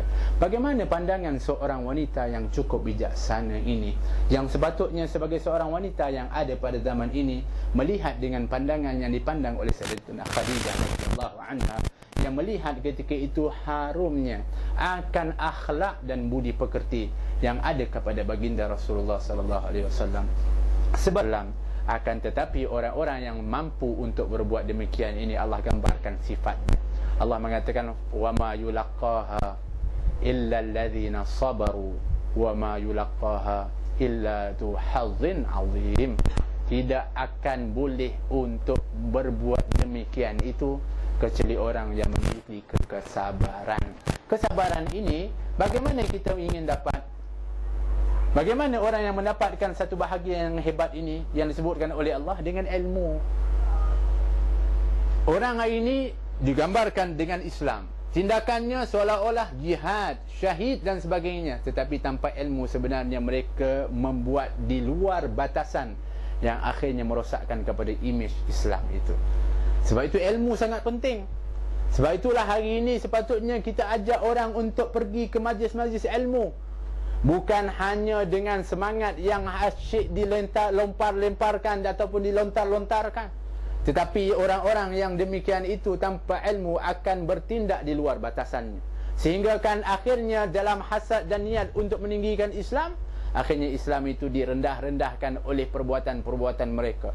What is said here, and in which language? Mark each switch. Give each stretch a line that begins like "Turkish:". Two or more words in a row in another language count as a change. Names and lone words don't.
Malay: Bagaimana pandangan seorang wanita yang cukup bijaksana ini, yang sepatutnya sebagai seorang wanita yang ada pada zaman ini melihat dengan pandangan yang dipandang oleh Sayyidatina Khadijah
Arabic: رضي الله عنها,
Malay: yang melihat ketika itu harumnya akan akhlak dan budi pekerti yang ada kepada baginda Rasulullah
Arabic: صلى الله عليه وسلم.
Malay: Sebab akan tetapi orang-orang yang mampu untuk berbuat demikian ini Allah gambarkan sifatnya.
Arabic: Allah mengatakan وما يلقاها إلا الذين صبروا وما يلقاها إلا ذو حظ عظيم.
Malay: Tidak akan boleh untuk berbuat demikian itu kecuali orang yang memiliki kesabaran. Kesabaran ini bagaimana kita ingin dapat? Bagaimana orang yang mendapatkan satu bahagian yang hebat ini yang disebutkan oleh Allah? Dengan ilmu. Orang hari ini digambarkan dengan Islam, tindakannya seolah-olah jihad, syahid dan sebagainya, tetapi tanpa ilmu sebenarnya mereka membuat di luar batasan yang akhirnya merosakkan kepada imej Islam itu. Sebab itu ilmu sangat penting. Sebab itulah hari ini sepatutnya kita ajak orang untuk pergi ke majlis-majlis ilmu, bukan hanya dengan semangat yang asyik dilempar-lemparkan ataupun dilontar-lontarkan, tetapi orang-orang yang demikian itu tanpa ilmu akan bertindak di luar batasannya, sehingga kan akhirnya dalam hasad dan niat untuk meninggikan Islam, akhirnya Islam itu direndah-rendahkan oleh perbuatan-perbuatan mereka.